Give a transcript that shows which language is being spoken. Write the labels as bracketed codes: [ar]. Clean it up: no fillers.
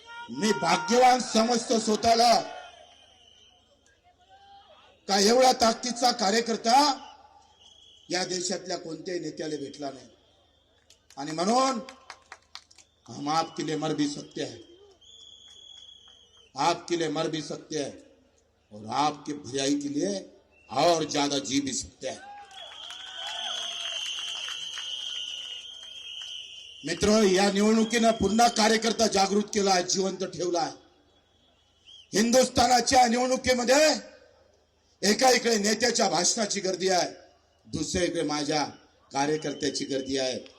[mr] मी भाग्यवान समजतो स्वतःला का एवढा ताकदीचा कार्यकर्ता या देशातल्या कोणत्याही नेत्याला भेटला नाही. आणि म्हणून [hi] हम आपके लिए मर भी सकते हैं, आपके लिए मर भी सकते हैं और आपके भलाई के लिए और ज्यादा जी भी सकते हैं. [mr] मित्र, या निवडणुकीनं पुन्हा कार्यकर्ता जागृत केला आहे, जिवंत ठेवला आहे. हिंदुस्थानाच्या निवडणुकीमध्ये एका इकडे नेत्याच्या भाषणाची गर्दी आहे, दुसऱ्या माझ्या कार्यकर्त्याची गर्दी आहे.